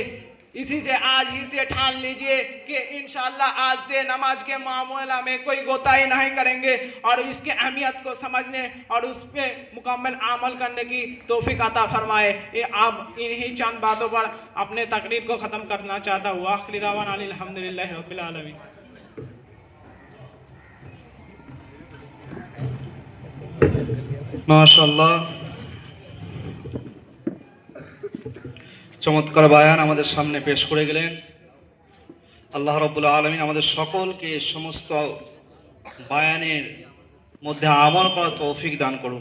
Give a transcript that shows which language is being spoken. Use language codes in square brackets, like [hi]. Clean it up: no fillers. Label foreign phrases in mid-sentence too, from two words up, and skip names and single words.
[ur] اسی سے آج ہی سے ٹھان لیجئے کہ انشاءاللہ آج سے نماز کے معاملہ میں کوئی کوتاہی نہیں کریں گے، اور اس کی اہمیت کو سمجھنے اور اس پہ مکمل عمل کرنے کی توفیق عطا فرمائے۔ یہ آپ انہی چند باتوں پر اپنے تقریر کو ختم کرنا چاہتا ہوں۔ [ar] آخر دعوانا الحمدللہ رب العالمین۔ [bn] মাশাআল্লাহ, চমৎকার বায়ান আমাদের সামনে পেশ করে গেলেন। [ar] الله رب العالمين [bn] আমাদের সকলকে সমস্ত বায়ানের মধ্যে আমল করার তৌফিক দান করুন।